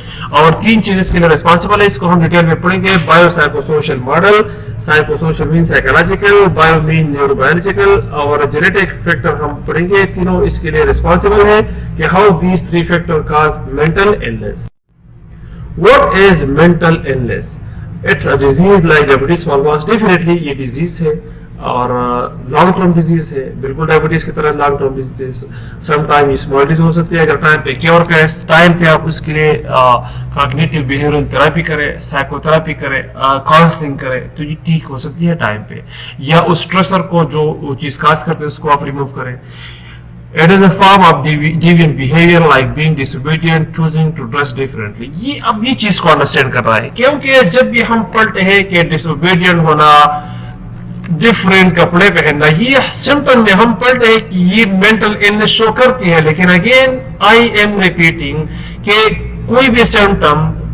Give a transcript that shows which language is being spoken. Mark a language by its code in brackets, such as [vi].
[ur] اور 3 چیزیں اس کے لیے ریسپانسبل ہے، اس کو ہم ڈیٹیل میں پڑھیں گے. Bio psycho social model, psycho social مین سائیکولوجیکل، بایو مین نیورو بایولوجیکل، اور جینیٹک فیکٹر ہم پڑھیں گے. تینوں اس کے لیے ریسپانسبل ہے کہ [en] How these 3 factor cause mental illness. What is mental illness? It's a disease like diabetes mellitus. [ur] Definitely یہ ڈیزیز ہے اور لانگ ٹرم ڈیزیز ہے، بالکل ڈائبٹیز کی طرح long term disease. Some time یہ اسمال ڈیزیز ہو سکتی ہے، اگر ٹائم پہ کیور کرے، ٹائم پہ آپ اس کے لیے کاگنیٹیو بیہیورل تھراپی کرے، سائیکو تھراپی کرے، کاؤنسلنگ کرے، تو یہ ٹھیک ہو سکتی ہے ٹائم پہ. یا اس اسٹریسر کو جو وہ چیز کاز کرتے ہیں اس کو آپ ریموو کریں. [en] It is a form of deviant behavior like being disobedient, choosing to dress differently. [ur] یہ اب یہ چیز کو انڈرسٹینڈ کر رہا ہے، کیونکہ جب بھی ہم پڑھتے ہیں کہ disobedient ہونا، ڈفرینٹ کپڑے پہننا، یہ سمپٹم میں ہم پڑھتے ہیں کہ یہ مینٹل illness شو کرتی ہے. لیکن اگین [en] I'm repeating [ur] کہ کوئی بھی سمپٹم